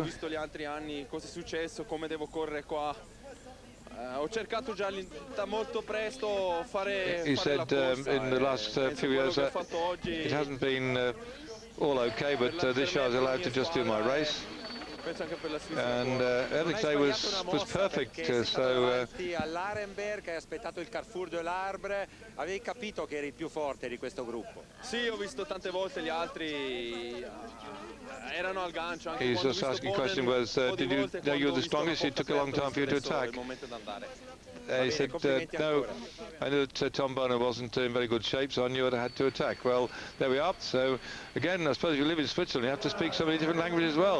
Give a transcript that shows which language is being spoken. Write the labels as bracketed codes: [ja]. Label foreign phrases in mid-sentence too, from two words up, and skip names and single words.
[en] He said in the last few years it hasn't been all okay, but this year I was allowed to just do my race. And Eric Day was perfect, so [it] all'Arenberg hai aspettato il Carrefour de l'Arbre, avevi capito che eri il più forte di questo gruppo? Sì, ho visto tante volte gli altri erano al gancio. [en] He's just asking a question, was did you know you were the strongest? It took a long time for you to attack. He said, no, I knew that Tom Bono wasn't in very good shape, so I knew I had to attack. Well, there we are. So, again, I suppose if you live in Switzerland, you have to speak so many different languages as well.